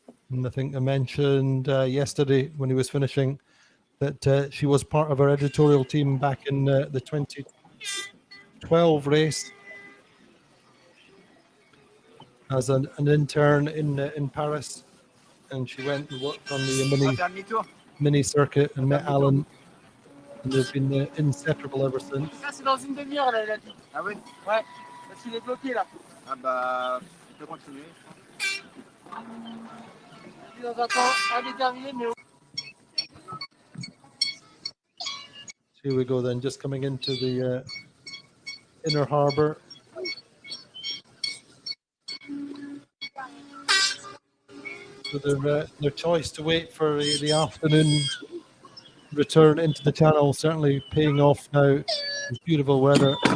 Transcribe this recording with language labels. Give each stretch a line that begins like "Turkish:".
English: And I think I mentioned yesterday when he was finishing that she was part of our editorial team back in the 2012 race as an intern in Paris, and she went and worked on the mini circuit and met Alan, and they've been inseparable ever since.
French: Ça, c'est dans une demi-heure, là, il a dit. Ah oui? Ouais, parce qu'il est bloqué, là. Ah bah, tu peux continuer. Il est dans un temps indéterminé, mais...
English: Here we go then, just coming into the inner harbour. So their choice to wait for the afternoon return into the channel certainly paying off now. It's beautiful weather.